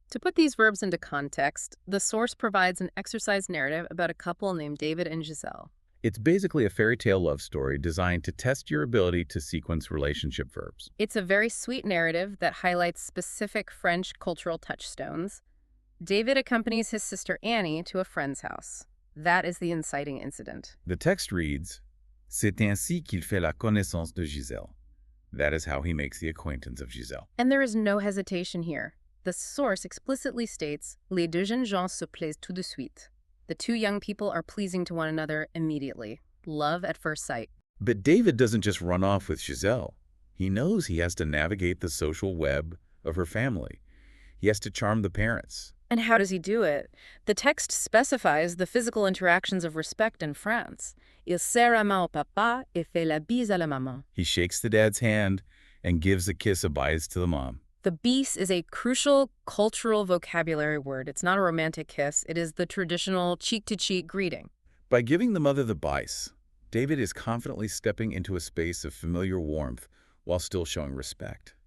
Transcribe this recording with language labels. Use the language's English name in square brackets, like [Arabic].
[English] To put these verbs into context, the source provides an exercise narrative about a couple named David and Giselle. It's basically a fairy tale love story designed to test your ability to sequence relationship verbs. It's a very sweet narrative that highlights specific French cultural touchstones. David accompanies his sister Annie to a friend's house. That is the inciting incident. The text reads, [French] c'est ainsi qu'il fait la connaissance de Giselle. [English] That is how he makes the acquaintance of Giselle. And there is no hesitation here. The source explicitly states, [French] les deux jeunes gens se plaisent tout de suite. [English] The two young people are pleasing to one another immediately. Love at first sight. But David doesn't just run off with Giselle. He knows he has to navigate the social web of her family. He has to charm the parents. And how does he do it? The text specifies the physical interactions of respect in France. [French] Il serre la main au papa et fait la bise à la maman. [English] He shakes the dad's hand and gives a kiss of bias to the mom. The bise is a crucial cultural vocabulary word. It's not a romantic kiss. It is the traditional cheek-to-cheek greeting. By giving the mother the bice, David is confidently stepping into a space of familiar warmth while still showing respect.